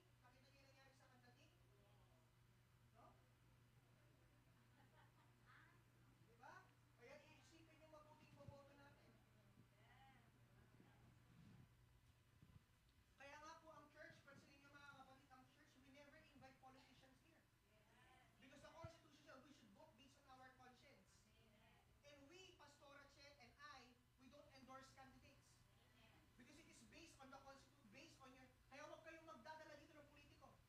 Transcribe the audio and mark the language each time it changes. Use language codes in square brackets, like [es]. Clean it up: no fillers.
[tl] Nakita niyo yung nangyari sa Kandating? No? Diba? Kaya iisipin niyo mabuting boboto natin. Kaya nga po ang church, pansinin niyo mga kapatid, ang church, [en] we never invite politicians here. Because the Constitution says we should vote based on our conscience. And we, Pastor Rachel and I, we don't endorse candidates. Because it is based on the Constitution, based on your... [tl] Kaya huwag kayong magdadala dito ng politiko.